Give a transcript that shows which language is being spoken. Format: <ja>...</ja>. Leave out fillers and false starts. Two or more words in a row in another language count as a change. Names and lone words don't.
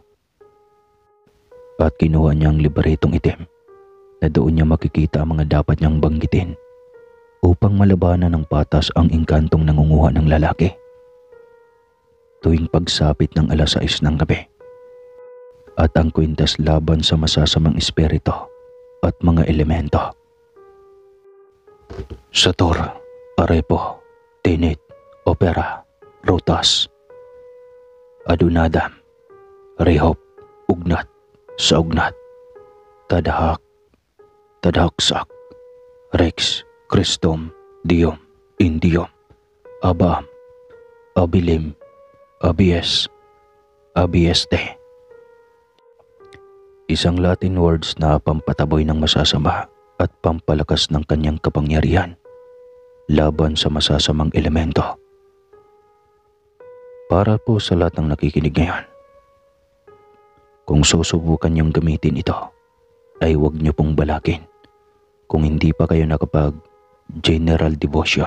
<tl>At kinuha niya ang libretong itim na doon niya makikita ang mga dapat niyang banggitin upang malabanan ng patas ang engkantong nangunguha ng lalaki. Tuwing pagsapit ng 6:00 ng gabi. At ang kwintas laban sa masasamang espiritu at mga elemento.</tl> <la>Sator, Arepo, Tinit, Opera, Rutas, Adunadam, Rehop, Ugnat, Saugnat, Tadahak, Tadahaksak, Rex, Christom, Diom, Indiom, Abam, Abilim, Abies, Abieste.</la> <tl>Isang</tl> <en>Latin words</en> <tl>na pampataboy ng masasama at pampalakas ng kanyang kapangyarihan laban sa masasamang elemento. Para po sa lahat ng nakikinig ngayon, kung susubukan niyong gamitin ito, ay huwag niyo pong balakin kung hindi pa kayo nakapag-</tl> <en>general devotion.</en>